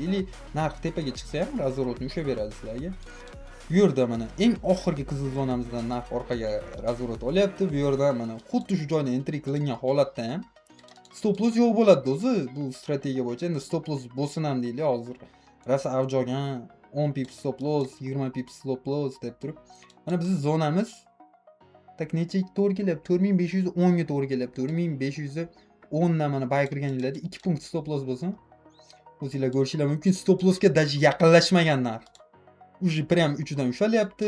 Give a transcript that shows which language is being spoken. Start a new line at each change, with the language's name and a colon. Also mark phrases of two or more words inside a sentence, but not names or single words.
Uzbek: Ili narx tepaga chiqsa ham razворотni ushlab beradi sizlarga. Bu yerda mana eng oxirgi qizil zonamizdan narx orqaga razворот olyapti. Bu yerda mana xuddi shu joydan entry qilingan holatda ham
English: stop loss
Uzbek: yo'q bo'ladi o'zi. Bu strategiya bo'yicha endi
English: stop loss
Uzbek: bo'lsin ham deylik hozir. Rasa avj olgan 10
English: pip stop loss,
Uzbek: 20
English: pip stop loss
Uzbek: deb turib. Mana bizning zonamiz tak necha to'g'ri kelyapti? 4510 ga to'g'ri kelyapti. 4510 dan mana bay kirganinglarda 2 punkt
English: stop loss
Uzbek: bo'lsin. O'zingizlar ko'rishinglar mumkin,
English: stop lossga
Uzbek: даже yaqinlashmagan narx.
Russian: Уже prям
Uzbek: 3 dan ushalyapti.